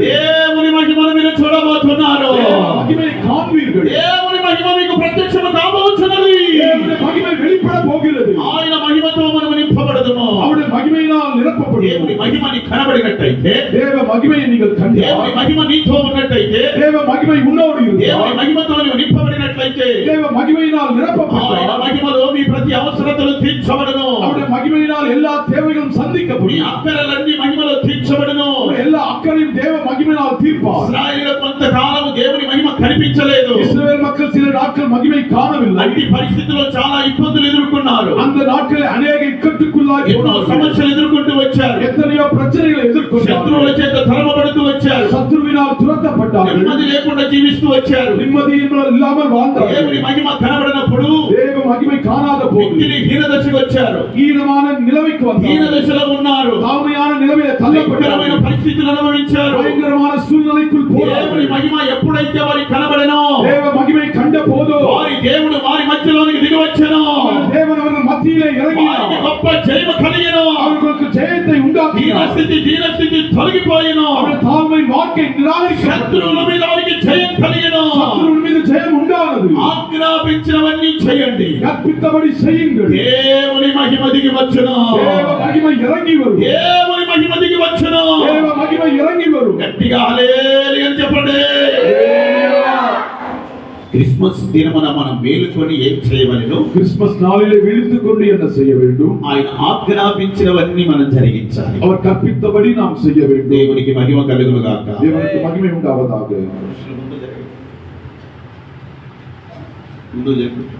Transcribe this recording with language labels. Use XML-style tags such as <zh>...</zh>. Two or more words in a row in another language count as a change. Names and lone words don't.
<te>దేవుని మహిమను మీరు చూడబోతున్నారు.</te> <ta>தேவ மகிமையை காண்பீர்கள்.</ta> <te>దేవుని మహిమ మీకు ప్రత్యక్షము కాబోతున్నది.</te> <ta>தேவனுடைய மகிமை வெளிப்பட போகிறது.</ta> <te>ఆయన మహిమతో మనము నింపబడదుము.</te> <ta>அவருடைய மகிமையினால் நிரப்பப்படும்.</ta> <te>దేవుని మహిమ నీకు కనబడినట్టయితే,</te> <ta>தேவ மகிமையை நீங்கள்</ta> <te>దేవుని</te> <ta>கண்டால்,</ta> <te>మహిమ నీతో ఉన్నట్టయితే,</te> <ta>தேவ மகிமை உன்னோடு</ta> <te>దేవుని</te> <ta>இருந்தால்,</ta> <te>మహిమతో నీవు నింపబడినట్లయితే,</te> <ta>தேவ மகிமையினால்</ta> <te>ఆయన</te> <ta>நிரப்பப்பட்டால்,</ta> <te>మహిమలో మీ ప్రతి అవసరతలు తీర్చబడును.</te> <ta>அவருடைய மகிமையினால் எல்லா தேவைகளும்</ta> <te>మీ</te> <ta>சந்திக்கப்படும்.</ta> <te>అక్కరలన్నీ మహిమలో తీర్చబడును.</te> <ta>அவருடைய எல்லா அக்கறையும் தேவ மகிமையினால் தீர்ப்பார்.</ta> <te>ఇశ్రాయేలు కొంతకాలము దేవుని మహిమ కనిపించలేదు.</te> <ta>இஸ்ரவேல் மக்கள் சில நாட்கள் மகிமை காணவில்லை.</ta> <te>అట్టి పరిస్థితిలో చాలా ఇబ్బందులు ఎదుర్కొన్నారు.</te> <ta>அந்த நாட்களில் அநேக இக்கட்டுக்குள்ளாகி</ta> <te>ఎన్నో</te> <ta>போனார்கள்.</ta> <te>సమస్యలు ఎదుర్కొంటూ వచ్చారు.</te> <ta>எத்தனையோ பிரச்சனைகளை எதிர்கொண்டார்கள்.</ta> <te>శత్రువుల చేత తరమబడుతూ వచ్చారు.</te> <ta>சத்துருவினால் துரத்தப்பட்டார்கள்.</ta> <te>నెమ్మది లేకుండా జీవిస్తూ వచ్చారు.</te> <ta>நிம்மதி இல்லாமல் வாழ்ந்தார்கள்.</ta> <te>దేవుని మహిమ కనబడినప్పుడు</te> <ta>தேவ மகிமை காணாத போது</ta> <te>వ్యక్తిని హీన దశకు వచ్చారు.</te> <ta>ஈனமான நிலைமைக்கு</ta> <te>హీన</te> <ta>வந்தார்கள்.</ta> <te>దశలో ఉన్నారు.</te> <ta>தாழ்மையான நிலைமையை</ta> <te>భయంకరమైన</te> <ta>தள்ளப்பட்டார்கள்.</ta> <te>పరిస్థితులు అనుభవించారు.</te> <ta>பயங்கரமான சூழ்நிலைக்குள்</ta> <te>దేవుని</te> <ta>போனார்கள்.</ta> <te>మహిమ ఎప్పుడైతే వారికి కనబడెనో,</te> <ta>தேவ மகிமை கண்ட போதோ</ta> <te>వారి దేవుడు వారి మధ్యలోనికి దిగి వచ్చెను.</te> <ta>தேவன் அவர்கள் மத்தியிலே</ta> <te>వారికి</te> <ta>இறங்கினார்.</ta> <te>గొప్ప జయము కలిగెను.</te> <ta>அவர்களுக்கு ஜெயத்தை உண்டாக்கினார்.</ta> <te>దీనస్థితి తొలగిపోయెను.</te> <ta>அவருடைய தாழ்மை வாழ்க்கை நிராகரிக்கப்பட்டது.</ta> <te>శత్రువుల మీద వారికి జయం కలిగెను.</te> <ta>சத்துருவின் மீது ஜெயம் உண்டானது.</ta> <te>ఆజ్ఞాపించినవన్నీ చేయండి.</te> <ta>கற்பித்தபடி செய்யுங்கள்.</ta> <te>దేవుని మహిమ దిగి వచ్చును.</te> <ta>தேவ மகிமை இறங்கி வரும்.</ta> <te>దేవుని మహిమ దిగి వచ్చును.</te> <ta>தேவ மகிமை இறங்கி வரும்.</ta> <te>గట్టిగా హల్లెలూయా అని చెప్పండి. క్రిస్మస్ దినమున మనం మేలుకొని ఏం చేయవలెను?</te> <ta>கிறிஸ்துமஸ் நாளிலே விழித்துக் கொண்டு என்ன செய்ய வேண்டும்?</ta> <te>ఆయన ఆజ్ఞాపించినవన్నీ మనం జరిగించాలి.</te> <ta>அவர் கற்பித்தபடி நாம் செய்ய வேண்டும்.</ta> <te>దేవునికి మహిమ కలుగును గాక.</te> <ta>தேவனுக்கு மகிமை உண்டாவதாக.</ta> <te>ముందు చెప్పు.</te>